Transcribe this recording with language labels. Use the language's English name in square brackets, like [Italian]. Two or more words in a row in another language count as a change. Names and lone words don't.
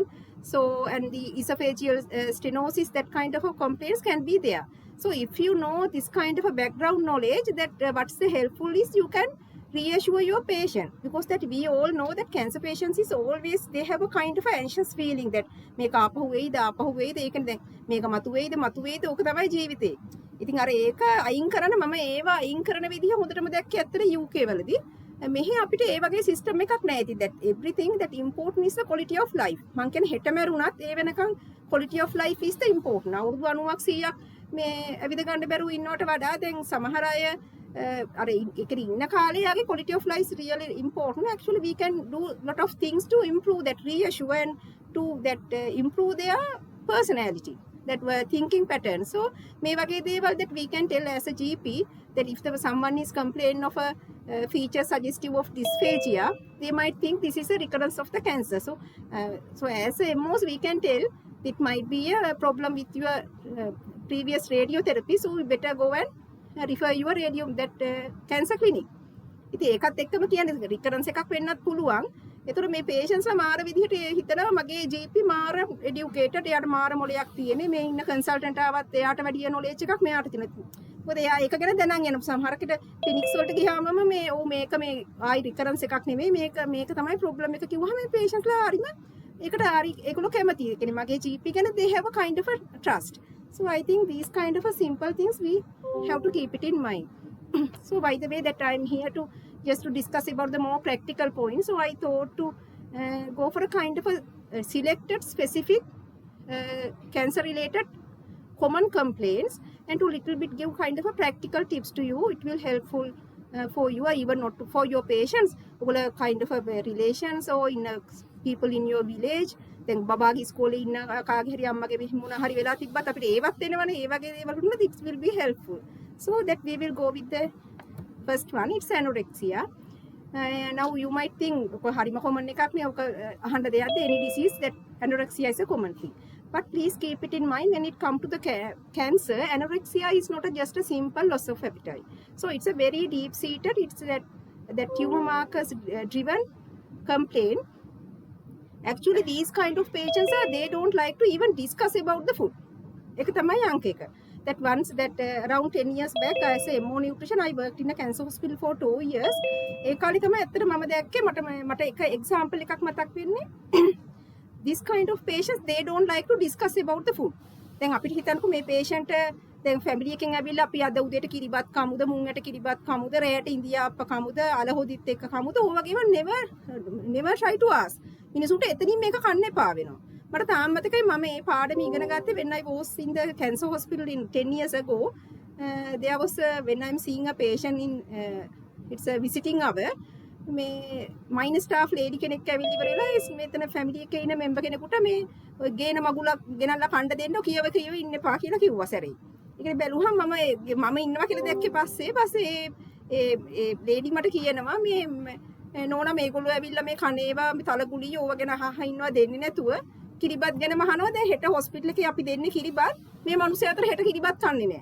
[English] So, and the esophageal stenosis, that kind of a complaints can be there. So if you know this kind of a background knowledge, that what's the helpful is, you can reassure your patient, because that we all know that cancer patients is always, they have a kind of a anxious feeling that [Sinhala] මේක ආපහු වෙයිද ඒක දැන් මේක මතුවේද ඕක තමයි ජීවිතේ. ඉතින් අර ඒක අයින් කරන්න මම ඒවා අයින් කරන විදිහ හොඳටම දැක්කේ ඇත්තට UK වලදී. මෙහි අපිට ඒ වගේ සිස්ටම් එකක් නැහැ. [English] ඉතින් that everything that important is the quality of life. [Sinhala] මං කියන්නේ හෙට මැරුණත් ඒ වෙනකන් [English] quality of life is the important. [Sinhala] අවුරුදු 90ක් 100ක් මේ ඇවිද ගන්න බැරුව ඉන්නවට වඩා දැන් සමහර අය අර ඒකේ ඉන්න කාලේ යාගේ [English] quality of life is really important. Actually we can do lot of things to improve that, reassure and to that improve their personality, that were thinking pattern. So [Sinhala] මේ වගේ දේවල් [English] that we can tell as a GP, that if there was someone is complaining of a feature suggestive of dysphagia, they might think this is a recurrence of the cancer. So so as a MOs we can tell it might be a problem with your previous radiotherapy, so we better go and refer your cancer clinic. [Sinhala] ඉතින් ඒකත් එක්කම කියන්නේ recurrence එකක් වෙන්නත් පුළුවන්. එතකොට මේ patients ලා මාර විදිහට හිතනවා මගේ GP මාර educated එයාට මාර මොලයක් තියෙන්නේ මේ ඉන්න consultant ආවත් එයාට වැඩි knowledge එකක් මෙයාට තියෙනවා. මොකද එයා ඒක ගැන දැනන් යන සමහරකට clinics වලට ගියාම මේක මේ ආයි recurrence එකක් නෙමෙයි මේක තමයි problem එක කිව්වහම මේ patients ලා හරිම ඒකට හරි ඒගොල්ලෝ කැමතියි. ඒ කියන්නේ මගේ GP ගැන [English] they have a kind of a trust. So I think these kind of a simple things we have to keep it in mind. So by the way that I'm here to just to discuss about the more practical points. So I thought to go for a kind of a selected specific cancer related common complaints and to little bit give kind of a practical tips to you. It will helpful for you or even not for your patients or kind of a relations or in people in your village. [Sinhala] Then babagi school in කාගේ හරි අම්මගේ මොන හරි වෙලා තිබ්බත් අපිට ඒවත් එනවනේ ඒ වගේ දේවල් වුණත් [English] it will be helpful. So that we will go with the first one. It's anorexia. Now you might think [Sinhala] හරිම common එකක් නේ ඔක අහන්න දෙයක්ද [English] any disease that anorexia is a common thing. But please keep it in mind when it comes to the cancer, anorexia is not just a simple loss of appetite. So it's a very deep seated, it's that tumor markers driven complaint. Actually these kind of patients they don't like to even discuss about the food. [Sinhala] එක තමයි අංක එක. [English] That once that around 10 years back as a MO nutrition I worked in a cancer hospital for 2 years. [Sinhala] ඒ කාලේ තමයි ඇත්තට මම දැක්කේ මට එක example එකක් මතක් වෙන්නේ. [English] This kind of patients they don't like to discuss about the food. [Sinhala] දැන් අපිට හිතන්නකෝ මේ patient දැන් family එකෙන් ඇවිල්ලා අපි අද උදේට කිරිබත් කමුද මුං ඇට කිරිබත් කමුද රැයට ඉන්දියාප්ප කමුද අලහොදිත් එක්ක කමුද ඕ වගේම [English] never try to ask. [Sinhala] මිනිසුන්ට එතනින් මේක කන්න එපා වෙනවා. මට තාම මතකයි මම මේ පාඩම ඉගෙන ගත්තේ [English] when I was in the cancer hospital in 10 years ago. There was when I'm seeing a patient in it's a visiting hour [Sinhala] මේ [English] minor staff lady [Sinhala] කෙනෙක් ඇවිල්ලි ඉවරලා මෙතන family එකේ ඉන්න member කෙනෙකුට මේ ගේන මගුලක් ගෙනල්ලා කන්න දෙන්න කියව ඉන්න එපා කියලා කිව්වා සැරේ. ඒක බැලුවහම මම ඉන්නවා කියලා දැක්කේ පස්සේ ඒ lady මට කියනවා මේ නෝනා මේගොල්ලෝ ඇවිල්ලා මේ කනේවා තලගුලිය ඕව ගැන අහහ ඉන්නවා දෙන්නේ නැතුව කිරිබත් ගැන මහනවා දැන් හෙට hospital එකේ අපි දෙන්නේ කිරිබත් මේ මිනිස්සු අතර හෙට කිරිබත් කන්නේ නැහැ.